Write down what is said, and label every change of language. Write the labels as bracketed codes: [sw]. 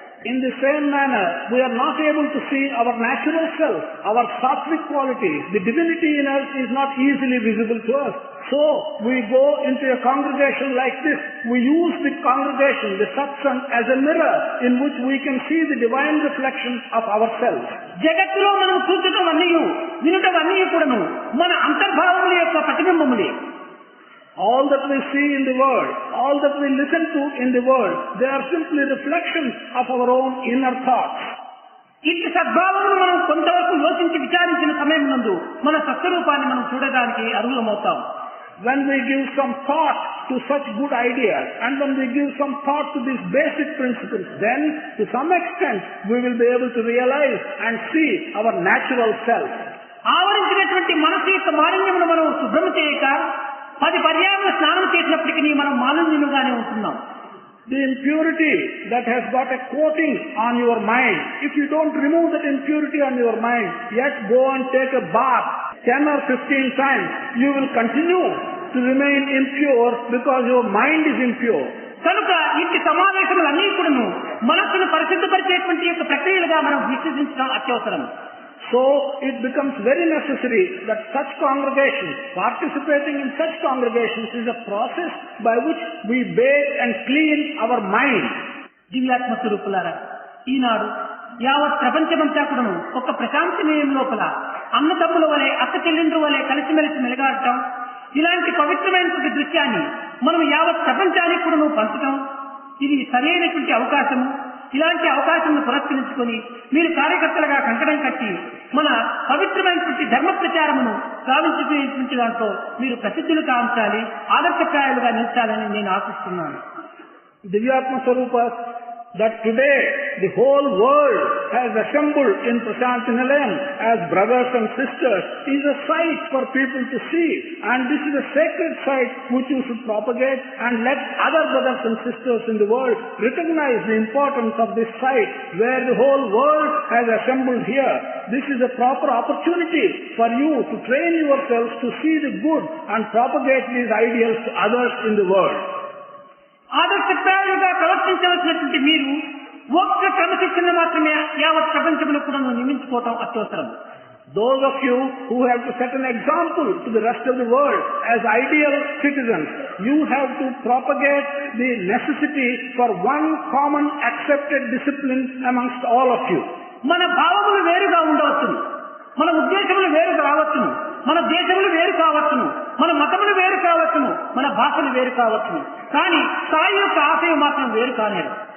[en] In the same manner, we are not able to see our natural self, our sattvic qualities. The divinity in us is not easily visible to us. So, we go into a congregation like this. We use the congregation, the satsang, as a mirror in which we can see the divine reflection of ourselves. [te] జగత్తులో మనం చూచుటవన్నీ వినుటవన్నీ కూడాను మన అంతర్భావముల యొక్క ప్రతిబింబములే. [en] All that we see in the world, all that we listen to in the world, they are simply reflections of our own inner thoughts. [te] ఇట్టి సద్భావమును మనం కొంతవరకు యోచించి విచారించిన సమయం నందు మన సత్స్వరూపాన్ని మనం చూడడానికి అర్హులమవుతాం. [en] When we give some thought to such good ideas, and when we give some thought to these basic principles, then to some extent we will be able to realize and see our natural self. [te] ఆవరించినటువంటి మనసు యొక్క మాలిన్యమును మనం శుభ్రం చేయక 10 పర్యాయాలు స్నానం చేసినప్పటికీ మనం మాలిన్యముగానే ఉంటున్నాం. [en] The impurity that has got a coating on your mind, if you don't remove that impurity on your mind, yet go and take a bath 10 or 15 times, you will continue to remain impure because your mind is impure. [te] కనుక ఇట్టి సమావేశములన్నీ కూడాను మనస్సును పరిశుద్ధపరిచేటువంటి యొక్క ప్రక్రియలు ఉన్నదిగా మనం విశ్వసించడం అత్యవసరం. [en] So it becomes very necessary that such congregations, participating in such congregations is a process by which we bathe and clean our mind. [te] దివ్యాత్మ స్వరూపులారా, ఈనాడు యావత్ ప్రపంచమంతా కూడాను ఒక ప్రశాంతి నిలయం లోపల అన్నదమ్ముల వలె అక్క చెల్లెండ్రు వలె కలిసిమెలిసి మెలగాడటం, ఇలాంటి పవిత్రమైనటువంటి దృశ్యాన్ని మనం యావత్ ప్రపంచానికి కూడాను పంచడం, ఇది సరైనటువంటి అవకాశము. ఇలాంటి అవకాశాలను పురస్కరించుకొని మీరు కార్యకర్తలుగా కంకణం కట్టి మన పవిత్రమైనటువంటి ధర్మ ప్రచారమును సాధించుకునేటువంటి దాంట్లో మీరు ప్రసిద్ధులు కాంచాలి, ఆదర్శప్రాయాలుగా నిలిచాలని నేను ఆశిస్తున్నాను. [en] Divyatma Swarupas, that today the whole world has assembled in Prasanthi Nilayam as brothers and sisters is a sight for people to see, and this is a sacred sight which you should propagate and let other brothers and sisters in the world recognize the importance of this sight where the whole world has assembled here. This is a proper opportunity for you to train yourselves to see the good and propagate these ideals to others in the world. [te] ఆదర్శప్రాయాలుగా ప్రవర్తించవలసినటువంటి మీరు ఒక్క క్రమశిక్షణ మాత్రమే యావత్ ప్రపంచంలో కూడా నియమించుకోవటం అత్యవసరం. [en] Those of you who have to set an example to the rest of the world as ideal citizens, you have to propagate the necessity for one common accepted discipline amongst all of you. [te] మన భావములు వేరుగా ఉండవచ్చును, మన ఉద్దేశములు వేరు రావచ్చును, మన దేశములు వేరు కావచ్చును, మన మతములు వేరు కావచ్చును, మన భాషలు వేరు కావచ్చును, కానీ సాయి యొక్క ఆశయం మాత్రం వేరు కానేరు.